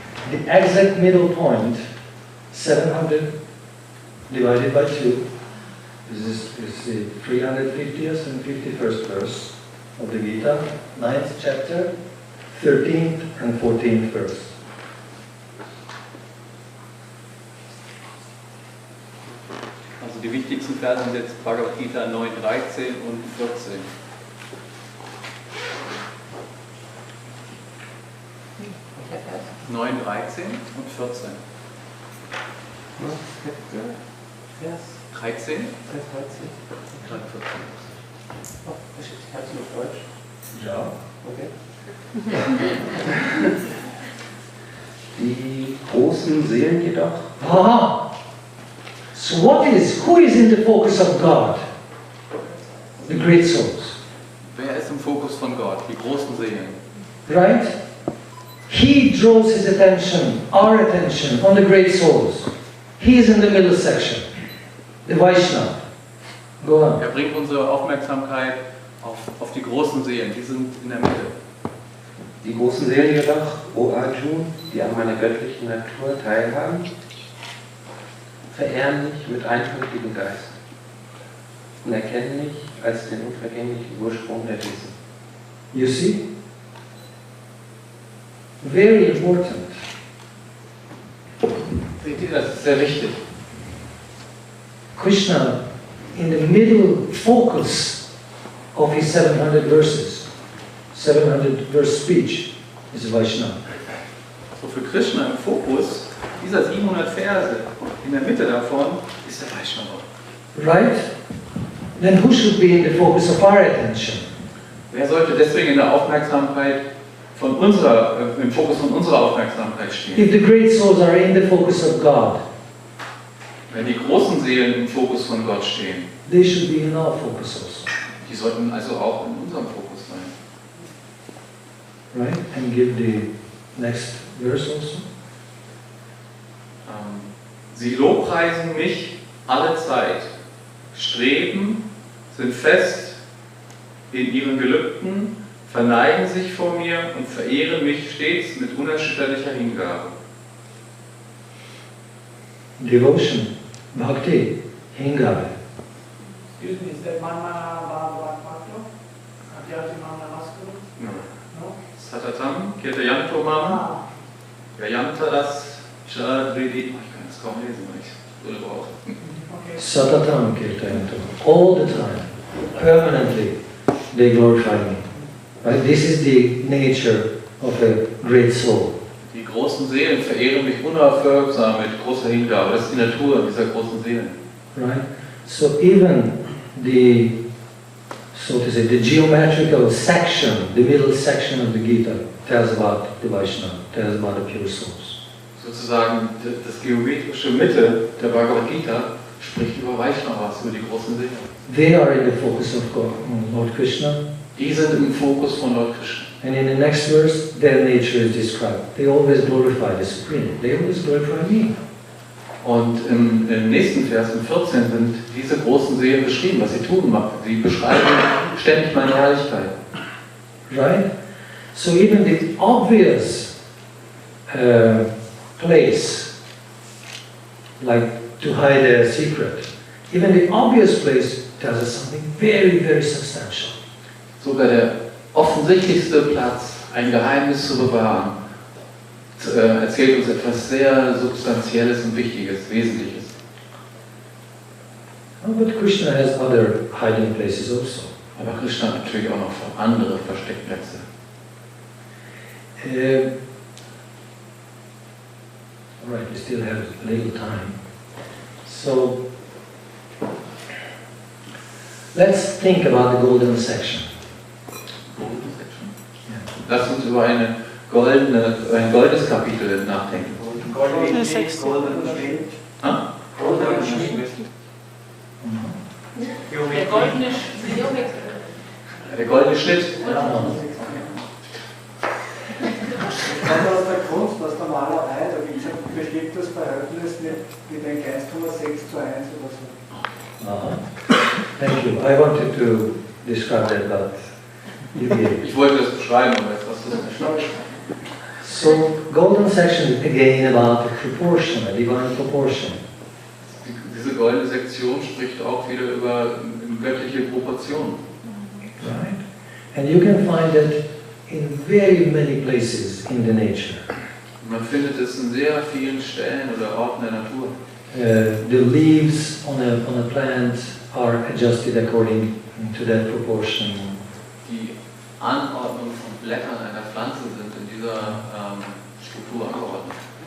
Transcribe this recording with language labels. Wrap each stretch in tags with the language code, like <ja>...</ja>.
<en>The exact middle point, 700 divided by 2, this is the 350th and 51st verse of the Gita, 9th chapter, 13th and 14th verse.</en> <de>Also die wichtigsten Verse sind jetzt Bhagavad-gita 9, 13 und 14. Welcher Vers? 9, 13 und 14. Vers 13 und dann 14. Oh, kannst du auf Deutsch? Ja. Okay. Die großen Seelen jedoch. Aha!</de> <en>So who is in the focus of God? The great souls.</en> <de>Wer ist im Fokus von Gott? Die großen Seelen.</de> <en>Right? He draws his attention, our attention, on the great souls. He is in the middle section. The Vaishnava. Go on.</en> <de>Er bringt unsere Aufmerksamkeit auf die großen Seelen. Die sind in der Mitte. Die großen Seelen jedoch, O Arjun, die an meiner göttlichen Natur teilhaben, verehren mich mit einfältigem Geist und erkennen mich als den unvergänglichen Ursprung der Wesen.</de> <en>You see? Very important.</en> <de>Seht ihr, das ist sehr wichtig.</de> <en>Krishna, in the middle focus of his 700 verses, 700 verse speech, is Vaishnava.</en> <de>So für Krishna im Fokus dieser 700 Verse, in der Mitte davon ist der Vaishnava.</de> <en>Right? Then who should be in the focus of our attention?</en> <de>Wer sollte deswegen in der Aufmerksamkeit im Fokus von unserer Aufmerksamkeit stehen?</de> <en>If the great souls are in the focus of God,</en> <de>Wenn die großen Seelen im Fokus von Gott stehen,</de> <en>they should be in our focus also.</en> <de>die sollten also auch in unserem Fokus sein.</de> <en>Right? And give the next verse also.</en> <de>Sie lobpreisen mich alle Zeit, streben, sind fest in ihren Gelübden, verneigen sich vor mir und verehren mich stets mit unerschütterlicher Hingabe.</de> <en>Devotion, Bhakti, Hingabe. Excuse me, is that Mama Bhakti?</en> <sa>Adyati Mama Namaskar?</sa> <en>No. No?</en> <sa>Satatam, Kirtayanto Mama, Yayantaras, Shadridi.</sa> <de>Ich kann das kaum lesen, weil ich Brille brauche.</de> <sa>Satatam Kirtayanto.</sa> <en>All the time, permanently, they glorify me. Right? This is the nature of a great soul.</en> <de>Die großen Seelen verehren mich unaufhörsam mit großer Hingabe. Das ist die Natur dieser großen Seelen.</de> <en>Right? So even the, so to say, the geometrical section, the middle section of the Gita tells about the Vaishnava, tells about the pure souls.</en> <de>Sozusagen das geometrische Mitte der Bhagavad-gita spricht über Vaishnavas, über die großen Seelen.</de> <en>They are in the focus of God, Lord Krishna.</en> <de>Die sind im Fokus von Lord Krishna.</de> <en>And in the next verse, their nature is described. They always glorify the Supreme. They always glorify me.</en> <de>Und im nächsten Vers, im 14, sind diese großen Seelen beschrieben, was sie tun. Sie beschreiben ständig meine Herrlichkeit.</de> <en>Right? So even the obvious place, like to hide a secret, even the obvious place tells us something very, very substantial.</en> <de>Sogar der offensichtlichste Platz, ein Geheimnis zu bewahren, erzählt uns etwas sehr Substanzielles und Wichtiges, Wesentliches.</de> <en>Oh, but Krishna has other hiding places also.</en> <de>Aber Krishna hat natürlich auch noch andere Versteckplätze.</de> <en>Alright, we still have a little time. So, let's think about the golden section.</en> <de>Lass uns über ein goldenes Kapitel nachdenken. Golden Schnitt. Ah? Golden Schnitt. Der goldene Schnitt. Der goldene Schnitt. Ich komme aus der Kunst, aus der Malerei, da gibt es ein bestimmtes Verhältnis mit einem 1,6 zu 1 oder so.</de> <en>Thank you. I wanted to describe that, but you did.</en> <de>Ich wollte das beschreiben, aber jetzt hast du es nicht.</de> <en>So, golden section again about the proportion, a divine proportion.</en> <de>Diese goldene Sektion spricht auch wieder über göttliche Proportionen.</de> <en>Right? And you can find it in very many places in the nature.</en> <de>Man findet es in sehr vielen Stellen oder Orten der Natur.</de> <en>The leaves on a plant are adjusted according to that proportion.</en> <de>Die Anordnung von Blättern einer Pflanze sind in dieser Struktur angeordnet.</de>